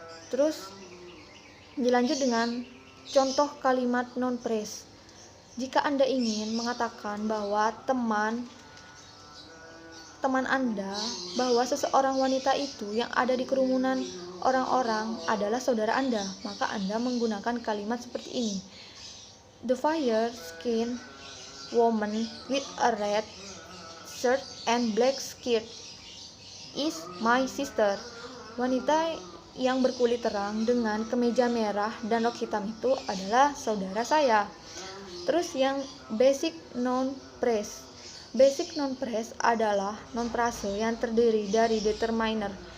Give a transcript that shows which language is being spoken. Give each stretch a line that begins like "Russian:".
Indonesian: Terus dilanjut dengan contoh kalimat non phrase. Jika Anda ingin mengatakan bahwa teman Anda bahwa seseorang wanita itu yang ada di kerumunan orang-orang adalah saudara Anda, maka Anda menggunakan kalimat seperti ini.
English: The fair-skinned woman with a red shirt and black skirt is my sister.
Indonesian: Wanita yang berkulit terang dengan kemeja merah dan rok hitam itu adalah saudara saya. Terus yang basic non phrase. Basic non phrase adalah non frase yang terdiri dari determiner.